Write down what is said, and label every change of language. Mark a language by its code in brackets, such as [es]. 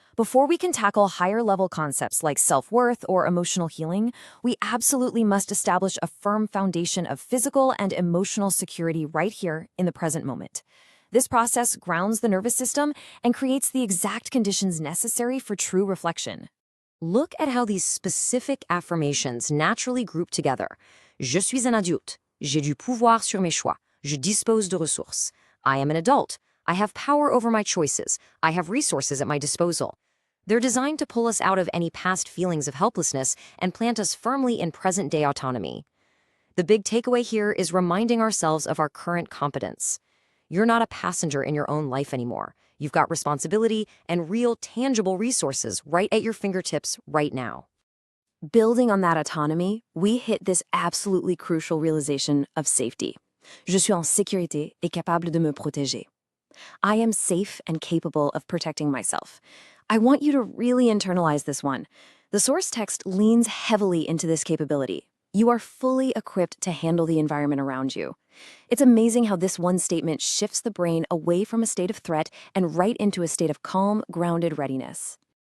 [en] Before we can tackle higher-level concepts like self-worth or emotional healing, we absolutely must establish a firm foundation of physical and emotional security right here in the present moment. This process grounds the nervous system and creates the exact conditions necessary for true reflection. Look at how these specific affirmations naturally group together. [fr] Je suis un adulte. J'ai du pouvoir sur mes choix. Je dispose de ressources. [en] I am an adult. I have power over my choices. I have resources at my disposal. They're designed to pull us out of any past feelings of helplessness and plant us firmly in present-day autonomy. The big takeaway here is reminding ourselves of our current competence. You're not a passenger in your own life anymore. You've got responsibility and real, tangible resources right at your fingertips right now. Building on that autonomy, we hit this absolutely crucial realization of safety. [fr] Je suis en sécurité et capable de me protéger. [en] I am safe and capable of protecting myself. I want you to really internalize this one. The source text leans heavily into this capability. You are fully equipped to handle the environment around you. It's amazing how this one statement shifts the brain away from a state of threat and right into a state of calm, grounded readiness.